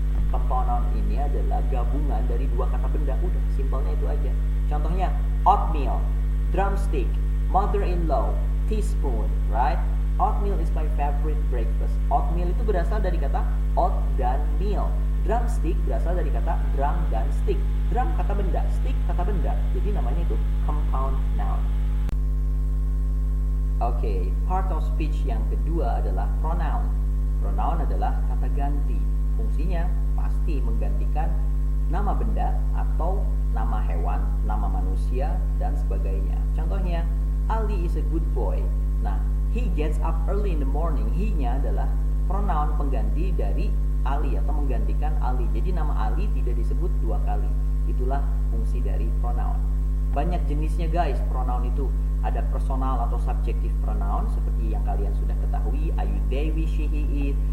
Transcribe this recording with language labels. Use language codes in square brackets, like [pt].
[id] Compound noun ini adalah gabungan dari dua kata benda. Udah, simpelnya itu aja. Contohnya, oatmeal, drumstick, mother-in-law, teaspoon, right? [en] Oatmeal is my favorite breakfast. [id] Oatmeal itu berasal dari kata oat dan meal. Drumstick berasal dari kata drum dan stick. Drum kata benda, stick kata benda. Jadi namanya itu compound noun. Oke, part of speech yang kedua adalah pronoun. Pronoun adalah kata ganti. Fungsinya pasti menggantikan nama benda atau nama hewan, nama manusia, dan sebagainya. [en] Contohnya, Ali is a good boy. Nah, he gets up early in the morning. [id] He-nya adalah pronoun pengganti dari Ali atau menggantikan Ali. Jadi nama Ali tidak disebut dua kali. Itulah fungsi dari pronoun. Banyak jenisnya guys pronoun itu. Ada personal atau subjective pronoun seperti yang kalian sudah ketahui, I, you, they, we, she, he, it.